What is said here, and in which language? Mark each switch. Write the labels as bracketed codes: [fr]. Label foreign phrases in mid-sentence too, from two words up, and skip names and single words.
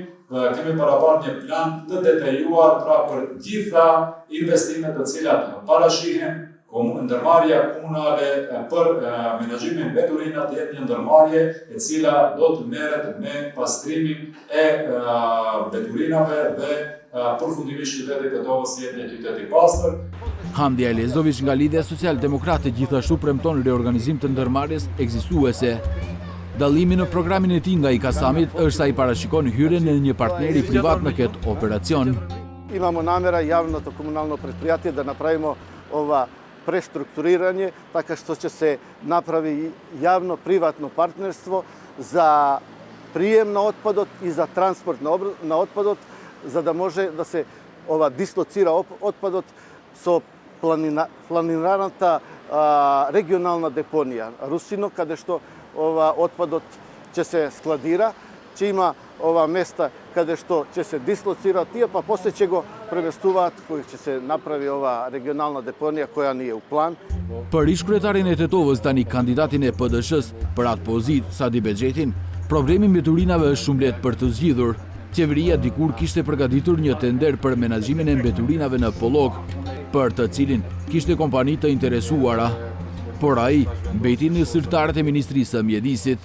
[sq] Kemi paraparë një plan të detajuar pra për gjitha investimet të cilat parashihen, ndërmarrja komunale për menaxhimin mbeturinat jetë një ndërmarrje e cila do të merret me pastrimin e mbeturinave dhe përfundimisht qyteti Tetovës jetë një qytet i pastër. Hamdi Alezović nga Lidhja Social-Demokrate gjithashtu premton reorganizim të ndërmarrjes ekzistuese. Dallimi në programin e tij nga i Kasamit është sa i parashikon hyrjen e një partneri privat në këtë operacion. [mk] Имамо намера javното комунално предприятие да направимо ова преструктурирање, така што ќе се направи јавно-приватно партнерство за прием на отпадот и за транспорт на отпадот, за да може да се дислоцира отпадот со планираната регионална депонија Русино, каде што отпадот ќе се складира, ќе има места каде што ќе се дислоцира тие, па после ќе го преместуваат кој ќе се направи регионална депонија која ни е у план. [sq] Për ish-kryetarin e Tetovës tani kandidatin e PD-s-s për atë pozitë Sadi Bexhetin, problemi me mbeturinave është shumë lehtë për të zgjidhur. Qeveria dikur kishte përgatitur një tender për menaxhimin e mbeturinave në Pollog, për të cilin kishte kompani të interesuara, por ai mbeti në zyrtarët e Ministrisë së Mjedisit.